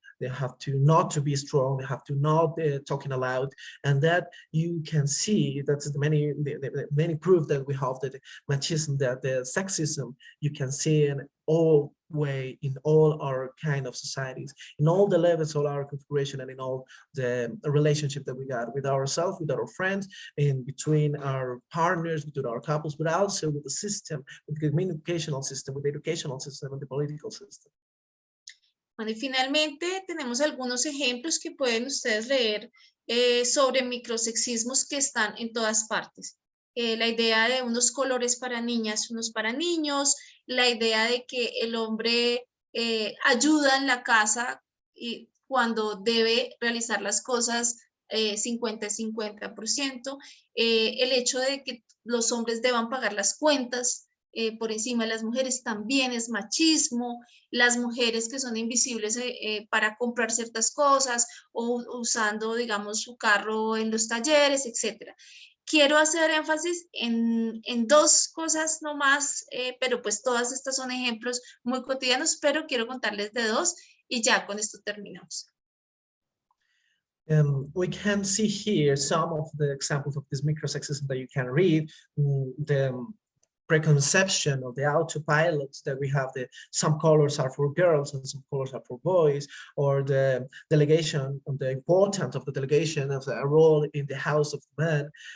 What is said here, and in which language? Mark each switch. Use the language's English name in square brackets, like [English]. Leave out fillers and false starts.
[English] They have to not to be strong. They have to not talking aloud, and that you can see that's the many proof that we have that machismo, that the sexism you can see in all way in all our kind of societies, in all the levels of our configuration, and in all the relationship that we got with ourselves, with our friends, in between our partners, between our couples, but also with the system, with the communicational system, with the educational system, and the political system. [Spanish] Bueno, y finalmente tenemos algunos ejemplos que pueden ustedes leer sobre microsexismos que están en todas partes. La idea de unos colores para niñas, unos para niños, la idea de que el hombre ayuda en la casa y cuando debe realizar las cosas 50-50%, el hecho de que los hombres deban pagar las cuentas por encima de las mujeres también es machismo, las mujeres que son invisibles para comprar ciertas cosas o usando, digamos, su carro en los talleres, etc. Quiero hacer énfasis en dos cosas nomás, pero pues todas estas son ejemplos muy cotidianos, pero quiero contarles de dos y ya con esto terminamos. [English] We can see here some of the examples of this microsexism that you can read. The preconception of the autopilots that we have, some colors are for girls and some colors are for boys, or the delegation, the importance of the delegation of a role in the house of men.